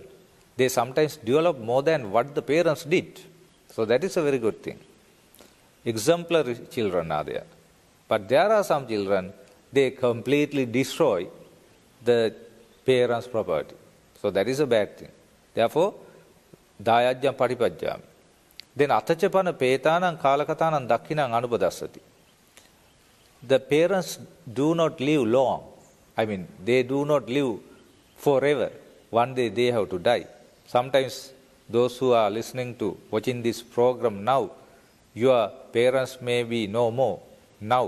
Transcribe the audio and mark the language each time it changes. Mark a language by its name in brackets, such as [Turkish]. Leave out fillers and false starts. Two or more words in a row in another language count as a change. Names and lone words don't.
[English] They sometimes develop more than what the parents did. So that is a very good thing. Exemplary children are there. But there are some children, they completely destroy the parents' property. So that is a bad thing. Therefore, [Pali] dayajjam patipajjami. Then atachapana petanam kalakatanam dakkinam anupadassati. [English] The parents do not live long. I mean, they do not live forever. One day they have to die. Sometimes those who are listening to, watching this program now, your parents may be no more now.